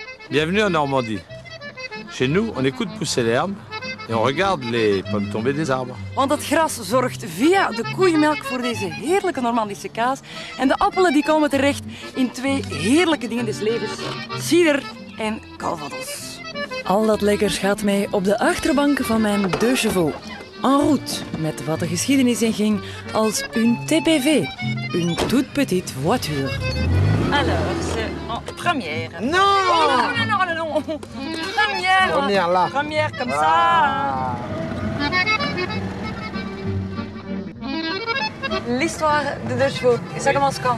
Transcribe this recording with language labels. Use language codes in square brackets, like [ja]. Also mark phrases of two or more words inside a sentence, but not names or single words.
[fr] Bienvenue en Normandie. Chez nous, on écoute pousser l'herbe et on regarde les pommes tomber des arbres. [nl] Want het gras zorgt via de koeienmelk voor deze heerlijke Normandische kaas. En de appelen die komen terecht in twee heerlijke dingen des levens. Cider en calvados. Al dat lekkers gaat mee op de achterbank van mijn Deux Chevaux. [fr] En route, [nl] met wat de geschiedenis inging als [fr] une TPV, une toute petite voiture. Alors, c'est en première. Non Oh, non. Première. Première là. Première comme ça. L'histoire de Deux Chevaux, et ça commence quand?